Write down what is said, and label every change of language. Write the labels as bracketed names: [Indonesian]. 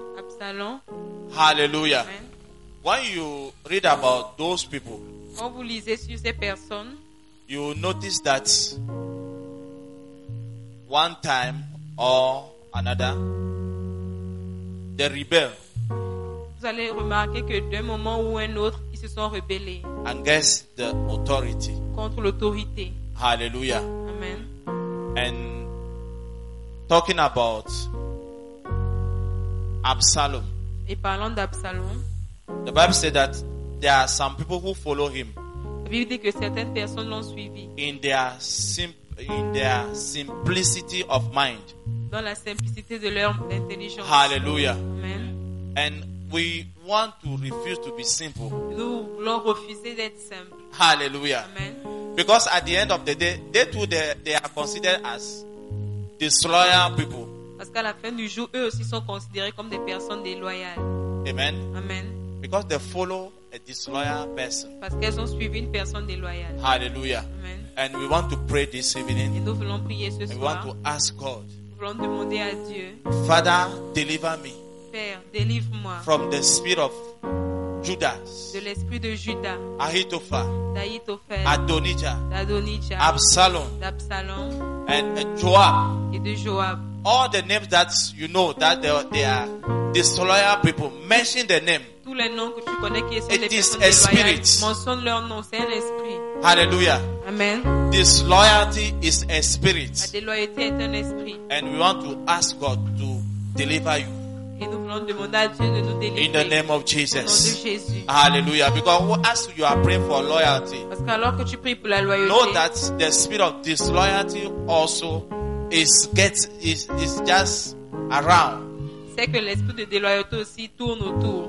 [English] Absalom. Hallelujah. Amen. When you read about those people, [French] quand vous lisez sur ces personnes, [English] you notice that one time or another, they rebel. [French] Vous allez remarquer que d'un moment ou un autre, ils se sont rebellés. [English] Against the authority. [French] Contre l'autorité. [English] Hallelujah. Amen. And talking about Absalom. [French] Et parlant d'Absalom. [English] The Bible says that there are some people who follow him. [French] La Bible dit que certaines personnes l'ont suivi. [English] In their simplicity of mind. [French] Dans la simplicité de leur intelligence. [English] Hallelujah. Amen. And we want to refuse to be simple. [French] Nous voulons refuser d'être simple. [English] Hallelujah. Amen. Because at the end of the day, they too, they are considered as disloyal people. [French] Parce qu'à la fin du jour, eux aussi sont considérés comme des personnes déloyales. [English] Amen. Amen. Because they follow a disloyal person. [French] Parce qu'elles ont suivi une personne déloyale. [English] Hallelujah. Amen. And we want to pray this evening. [French] Et nous voulons prier ce [English] and [French] soir. [English] We want to ask God. [French] Nous voulons demander à Dieu. [English] Father, deliver me. [French] Père, délivre-moi [English] from the spirit of Judas, [French] de l'esprit de Judas, [English] Ahithophel, Adonijah, Absalom, and Joab, [French] et de Joab. [English] All the names that you know that they are disloyal people. Mention the name. [French] Tous les noms que tu connais qui sont [English] it [French] les [English] is a spirit. [French] Mentionne leur nom, c'est un esprit. [English] Hallelujah. Amen. Disloyalty is a spirit. [French] La déloyauté est un esprit. [English] And we want to ask God to deliver you. [French] Et nous voulons demander à Dieu de nous délivrer. [English] In the name of Jesus. [French] Au nom de Jésus. [English] Hallelujah. Because as you are praying for loyalty. [French] Parce qu'alors que tu pries pour la loyauté. [English] Know that the spirit of disloyalty also is just around. [French] C'est que l'esprit de déloyauté aussi tourne autour.